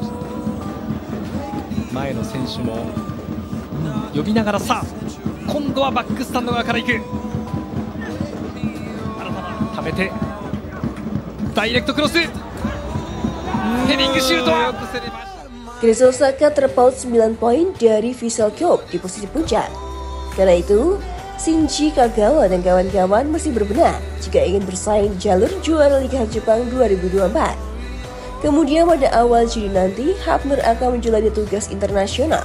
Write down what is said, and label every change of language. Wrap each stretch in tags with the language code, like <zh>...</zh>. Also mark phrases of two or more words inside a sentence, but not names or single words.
<ja>前の選手も呼びながら、さあ今度はバックスタンド側から行く。ためてダイレクトクロス、ヘディングシュート。</ja> <id>Grezio Osaka terpaut 9 poin dari Vissel Kobe di posisi puncak. Karena itu, Shinji Kagawa dan kawan-kawan masih berbenah jika ingin bersaing di jalur juara Liga Jepang 2024. Kemudian pada awal Juni nanti, Hapner akan menjalani tugas internasional.</id>